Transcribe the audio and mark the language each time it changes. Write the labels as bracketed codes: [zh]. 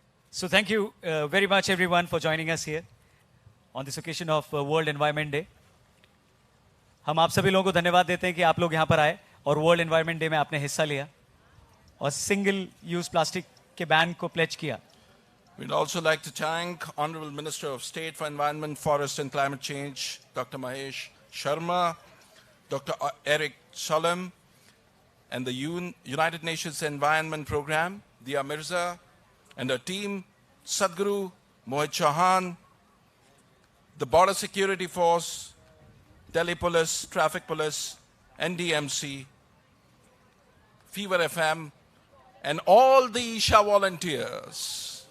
[en] So thank you very much everyone for joining us here on this occasion of World Environment Day. [hi] हम आप सभी लोगों को धन्यवाद देते हैं कि आप लोग यहाँ पर आए और वर्ल्ड एनवायरनमेंट डे में आपने हिस्सा लिया और सिंगल यूज प्लास्टिक के बैन को प्लेज किया. [en] We'd also like to thank Honorable Minister of State for Environment, Forest and Climate Change, Dr. Mahesh Sharma, Dr. Eric Solheim, and the United Nations Environment Program, Dia Mirza, and her team, Sadhguru, Mohit Chauhan, the Border Security Force, Delhi Police, Traffic Police, NDMC, Fever FM, and all the Isha volunteers.